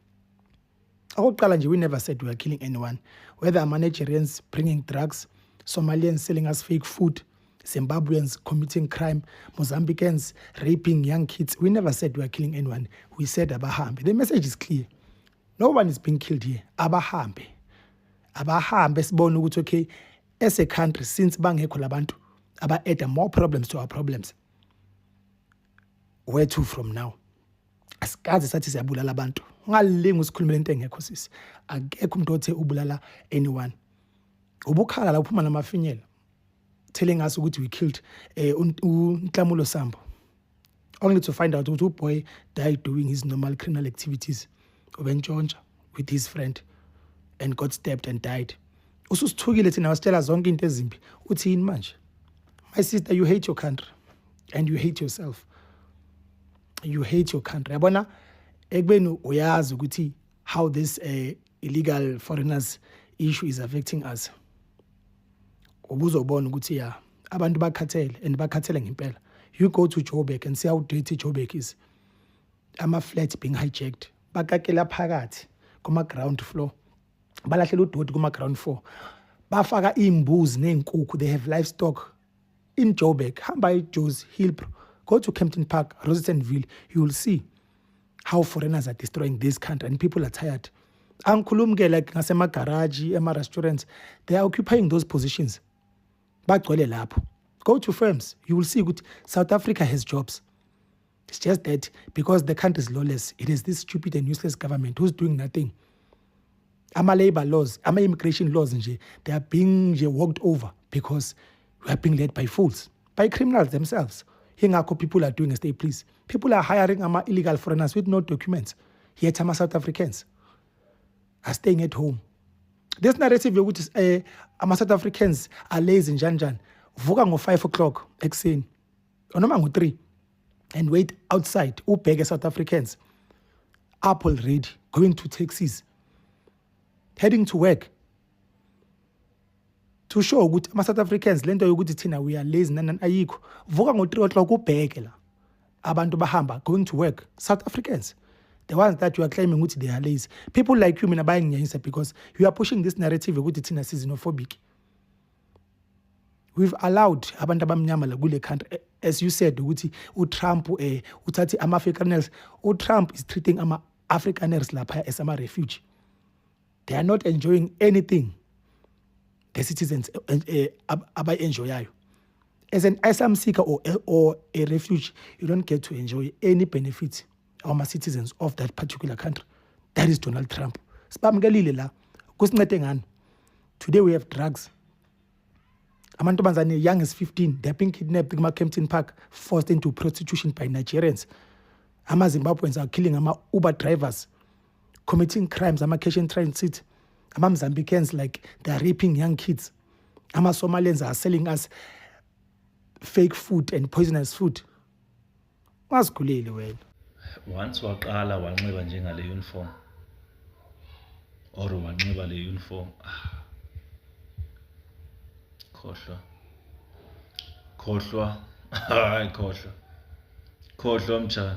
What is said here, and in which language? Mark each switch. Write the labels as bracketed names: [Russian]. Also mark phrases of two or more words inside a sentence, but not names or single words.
[English] We never said we are killing anyone. Whether Nigerians bringing drugs, Somalians selling us fake food, Zimbabweans committing crime, Mozambicans raping young kids, we never said we are killing anyone. We said [Zulu] abahambe. [English] The message is clear. No one is being killed here. [Zulu] Abahambe. Sibone ukuthi [English] okay, as a country, since [Zulu] bangekho labantu aba-add [English] more problems to our problems. Where to from now? [Zulu] Asikaze sathi siyabulala abantu. Ungalingi usikhulumela into engekho sisi. Akekho umuntu othe ubulala anyone. Ubukhala la uphuma namafinyela [English] telling us [Zulu] ukuthi [English] we killed [Zulu] uNhlamulo Sambo. [English] Only to find out ukuthi boy died doing his normal criminal activities. Ubentshontsha with his friend and got stabbed and died. [Zulu] Ususithukile thina wasitshela zonke into ezimbi. Uthini manje? [English] My sister, you hate your country and you hate yourself. You hate your country. [Zulu] Yabona ekubeni uyazi ukuthi [English] how this illegal foreigners issue is affecting us. [Zulu] Ubuzobona ukuthi abantu bakhathele and bakhathele ngempela. [English] You go to Joburg and see how dirty Joburg is. Ama-flats being hijacked. [Zulu] Bakakela phakathi kuma-ground floor. Balahlela udoti kuma-ground floor. Bafaka imbuzi neenkukhu. [English] They have livestock in Joburg. [Zulu] Hamba eJoes, Hillbrow. [English] Go to Kempton Park, Rosettenville. You will see how foreigners are destroying this country and people are tired. [Zulu] Angikhulumi like ngasema-garage, ema-restaurants. [English] They are occupying those positions. [Zulu] Bagcwele lapho. [English] Go to firms. You will see that South Africa has jobs. It's just that because the country is lawless, it is this stupid and useless government who's doing nothing. Labor laws, immigration laws, they are being walked over because we are being led by fools, by criminals themselves. People are doing as they please. People are hiring illegal foreigners with no documents. Yet South Africans are staying at home. This narrative which is South Africans are lazy Janjan. [Zulu] Vuka ngo 5 o'clock ekuseni. Onoma ngo 3 [English] and wait outside. Ubheke South Africans up already going to taxis. heading to work. To show [Zulu] ukuthi ama-South Africans lento yokuthi thina [English] we are lazy [Zulu] nani ayikho. Vuka ngo-3 o'clock ubheke la. Abantu bahamba [English] going to work. South Africans, the ones that you are claiming ukuthi they are lazy. People like you [Zulu] mina bayanginyanyisa [English] because you are pushing this narrative [Zulu] ukuthi thina [English] xenophobic. We've allowed [Zulu] abantu abamnyama la kule country, [English] as you said [Zulu] ukuthi uTrump uthathi ama-Afrikaners. [English] uTrump is treating ama-Afrikaners lapha as ama-refugee. They are not enjoying anything the citizens abayi-enjoyayo. As an asylum seeker or a refugee, you don't get to enjoy any benefits of citizens of that particular country. That is Donald Trump. [Zulu] Sibamkelile la. Kusincede ngani? [English] Today we have drugs. Amantombazane young as 15, they're being kidnapped in Kempton Park, forced into prostitution by Nigerians. Zimbabweans are killing Uber drivers, committing crimes, cash and transit. Mozambicans, like, they're raping young kids. Somalians are selling us fake food and poisonous food. [Zulu] Wasikhulile wena. Once waqala wanxiba njengale uniform or wanxiba le uniform, khohlwa hayi khohlwa mtshana.